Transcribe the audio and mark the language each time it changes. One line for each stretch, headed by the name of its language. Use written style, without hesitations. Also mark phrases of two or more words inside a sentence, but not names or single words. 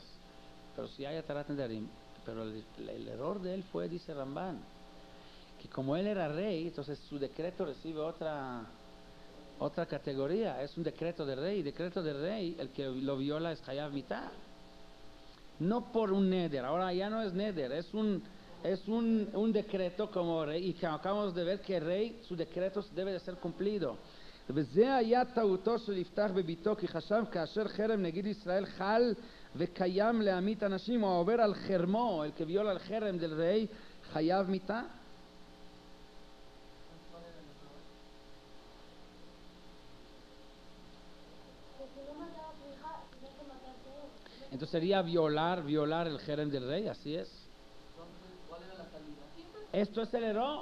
Spanish: Pero si hay
Hebrew: התרת נדרים.
Spanish: Pero el error de él fue, dice Rambán, que como él era rey, entonces su decreto recibe otra categoría. Es un decreto de rey. Decreto de rey, el que lo viola es
Hebrew: חייב מיתה.
Spanish: No por un Neder. Ahora ya no es Neder, es un decreto como rey, y que acabamos de ver que el rey, su decreto debe de ser cumplido.
Hebrew: וזה היה טעותו של יפתח בביתו, כי חשב כאשר חרם נגיד ישראל חל וקיים להמית אנשים, או עובר על חרמו,
Spanish: el que viola el חרם del rey,
Hebrew: חייב מיתה.
Spanish: Entonces sería violar el jerem del rey, así es. ¿Cuál era la salida? Esto es el error.